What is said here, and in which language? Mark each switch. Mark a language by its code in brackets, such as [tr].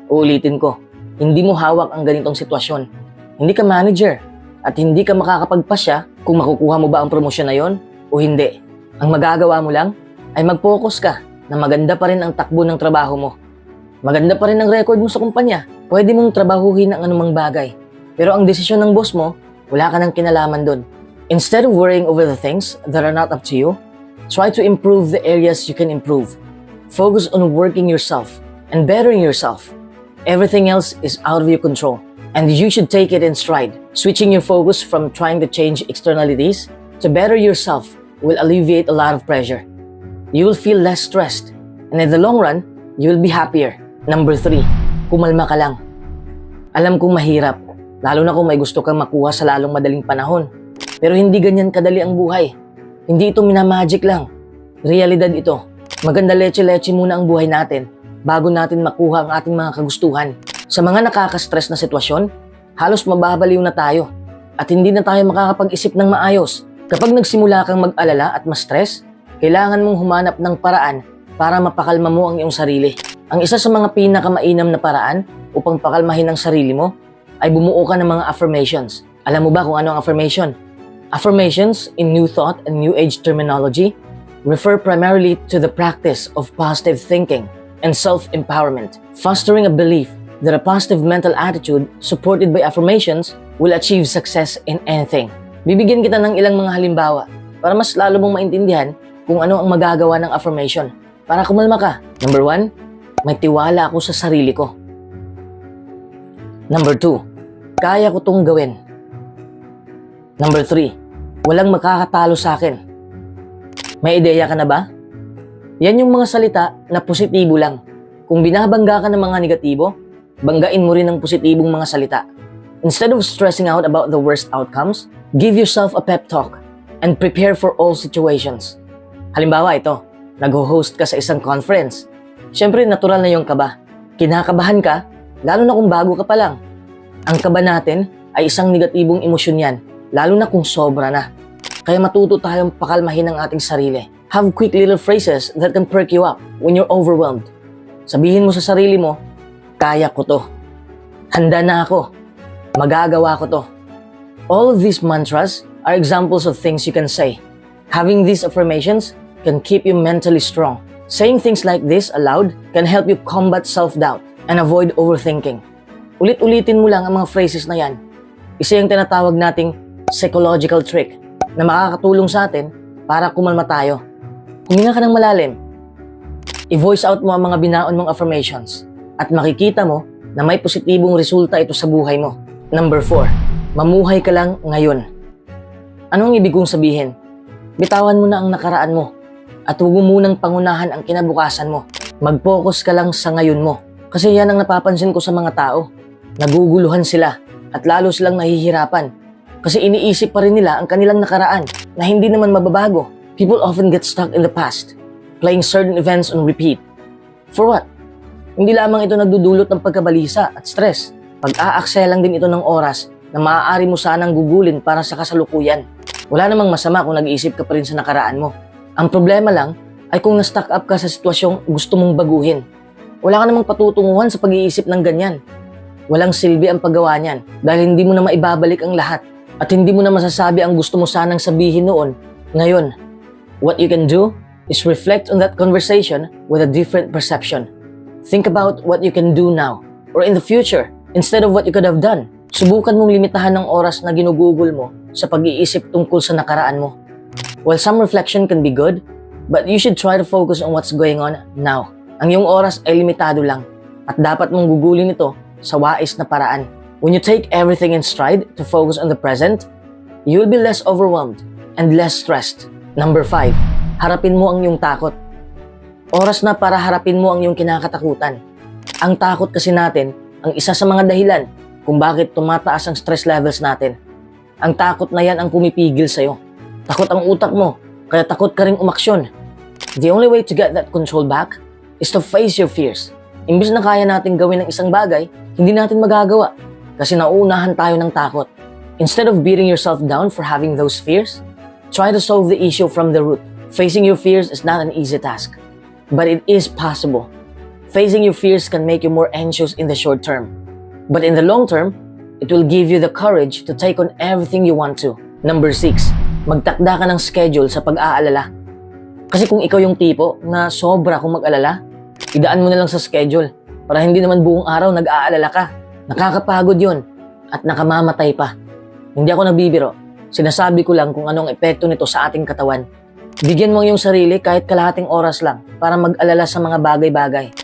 [tl] Uulitin ko, hindi mo hawak ang ganitong sitwasyon. Hindi ka manager at hindi ka makakapagpasya kung makukuha mo ba ang promosyon na yon o hindi. Ang magagawa mo lang ay mag-focus ka na maganda pa rin ang takbo ng trabaho mo. Maganda pa rin ang record mo sa kumpanya. Pwede mong trabahuhin ang anumang bagay. Pero ang desisyon ng boss mo, wala ka nang kinalaman dun. [en] Instead of worrying over the things that are not up to you, try to improve the areas you can improve. Focus on working yourself and bettering yourself. Everything else is out of your control, and you should take it in stride. Switching your focus from trying to change externalities to better yourself will alleviate a lot of pressure. You will feel less stressed, and in the long run, you will be happier. [tl] Number 3, kumalma ka lang. Alam kong mahirap, lalo na kung may gusto kang makuha sa lalong madaling panahon. Pero hindi ganyan kadali ang buhay. Hindi ito minamagic lang. Realidad ito. Maganda leche-leche muna ang buhay natin bago natin makuha ang ating mga kagustuhan. Sa mga nakaka-stress na sitwasyon, halos mababaliw na tayo at hindi na tayo makakapag-isip ng maayos. Kapag nagsimula kang mag-alala at ma-stress, kailangan mong humanap ng paraan para mapakalma mo ang iyong sarili. Ang isa sa mga pinakamainam na paraan upang pakalmahin ang sarili mo ay bumuo ka ng mga affirmations. Alam mo ba kung ano ang affirmation? [en] Affirmations, in New Thought and New Age terminology, refer primarily to the practice of positive thinking and self-empowerment, fostering a belief that a positive mental attitude supported by affirmations will achieve success in anything. [tl] Bibigyan kita ng ilang mga halimbawa para mas lalo mong maintindihan kung ano ang magagawa ng affirmation para kumalma ka. Number 1, may tiwala ako sa sarili ko. Number 2, kaya ko tong gawin. Number 3, walang makakatalo sa akin. May ideya ka na ba? Yan yung mga salita na positibo lang. Kung binabangga ka ng mga negatibo, banggain mo rin ng positibong mga salita. [en] Instead of stressing out about the worst outcomes, give yourself a pep talk and prepare for all situations. [tl] Halimbawa ito, nag-host ka sa isang conference. Siyempre, natural na yung kaba. Kinakabahan ka, lalo na kung bago ka pa lang. Ang kaba natin ay isang negatibong emosyon yan, lalo na kung sobra na. Kaya matuto tayong pakalmahin ang ating sarili. [en] Have quick little phrases that can perk you up when you're overwhelmed. [tl] Sabihin mo sa sarili mo, kaya ko to. Handa na ako. Magagawa ko to. [en] All of these mantras are examples of things you can say. Having these affirmations can keep you mentally strong. Saying things like this aloud can help you combat self-doubt and avoid overthinking. [tl] Ulit-ulitin mo lang ang mga phrases na yan. Isa yung tinatawag nating psychological trick na makakatulong sa atin para kumalma tayo. Huminga ka ng malalim. I-voice out mo ang mga binaon mong affirmations at makikita mo na may positibong resulta ito sa buhay mo. Number 4, mamuhay ka lang ngayon. Anong ibig kong sabihin? Bitawan mo na ang nakaraan mo at huwag mo munang pangunahan ang kinabukasan mo. Mag-focus ka lang sa ngayon mo. Kasi yan ang napapansin ko sa mga tao. Naguguluhan sila at lalo silang nahihirapan. Kasi iniisip pa rin nila ang kanilang nakaraan na hindi naman mababago. [en] People often get stuck in the past, playing certain events on repeat. For what? [tl] Hindi lamang ito nagdudulot ng pagkabalisa at stress. Pag-aaksaya lang din ito ng oras na maaari mo sanang gugulin para sa kasalukuyan. Wala namang masama kung nag-iisip ka pa rin sa nakaraan mo. Ang problema lang ay kung na-stuck up ka sa sitwasyong gusto mong baguhin. Wala ka namang patutunguhan sa pag-iisip ng ganyan. Walang silbi ang paggawa niyan dahil hindi mo na maibabalik ang lahat. At hindi mo na masasabi ang gusto mo sanang sabihin noon, ngayon. [en] What you can do is reflect on that conversation with a different perception. Think about what you can do now or in the future instead of what you could have done. [tl] Subukan mong limitahan ng oras na ginugugol mo sa pag-iisip tungkol sa nakaraan mo. [en] While some reflection can be good, but you should try to focus on what's going on now. [tl] Ang iyong oras ay limitado lang at dapat mong gugulin ito sa wais na paraan. [en] When you take everything in stride to focus on the present, you'll be less overwhelmed and less stressed. [tl] Number 5, harapin mo ang iyong takot. Oras na para harapin mo ang iyong kinakatakutan. Ang takot kasi natin ang isa sa mga dahilan kung bakit tumataas ang stress levels natin. Ang takot na yan ang pumipigil sa'yo. Takot ang utak mo, kaya takot ka ring umaksyon. [en] The only way to get that control back is to face your fears. [tl] Imbis na kaya natin gawin ng isang bagay, hindi natin magagawa kasi nauunahan tayo ng takot. [en] Instead of beating yourself down for having those fears, try to solve the issue from the root. Facing your fears is not an easy task, but it is possible. Facing your fears can make you more anxious in the short term, but in the long term, it will give you the courage to take on everything you want to. [tl] Number 6, magtakda ka ng schedule sa pag-aalala. Kasi kung ikaw yung tipo na sobra kung mag-alala, idaan mo na lang sa schedule para hindi naman buong araw nag-aalala ka. Nakakapagod yun at nakamamatay pa. Hindi ako nagbibiro. Sinasabi ko lang kung anong epekto nito sa ating katawan. Bigyan mo ang iyong sarili kahit kalahating oras lang para mag-alala sa mga bagay-bagay.